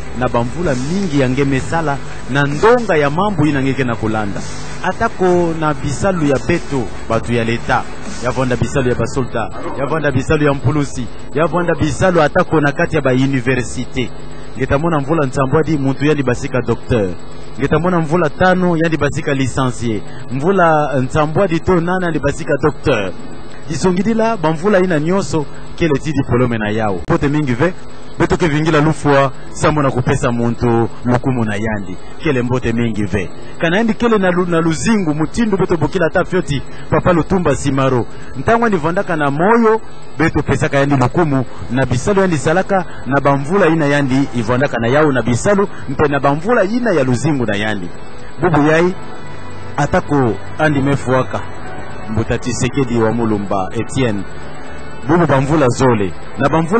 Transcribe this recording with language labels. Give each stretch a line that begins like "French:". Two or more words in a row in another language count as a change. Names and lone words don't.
Kituba (Democratic Republic of Congo): na bamvula mingi yange mesala na ndonga ya mambo ina ngeke na kulanda atako na bisalu ya beto batu ya leta yavonda bisalu ya basolta yavonda bisalu ya mpulusi yavonda bisalu atako na kati ya ba université ngetamona mvula nsambwadi muntu yandi basika docteur ngetamona mvula 5 yandi basika licencié mvula nsambwadi to nana yandi basika docteur disongidila bamvula ina nyoso kele ti diplome na yao pote mingi ve beto ke vingila lufua sambo na kupesa muntu lukumu na yandi kele mbote mingi ve kana yandi kele na luzingu mutindu beto bokila ta fyoti papa lutumba simaro ntangwa ni vondaka na moyo beto pesa ka yandi lukumu na bisalu yandi salaka na bamvula ina yandi ivondaka na yao na bisalu mpe na bamvula ina ya luzingu na yandi bubu yai atako andi mefuaka Mbuta Tshisekedi wa Mulumba Etienne bubu bamvula zole na bamvula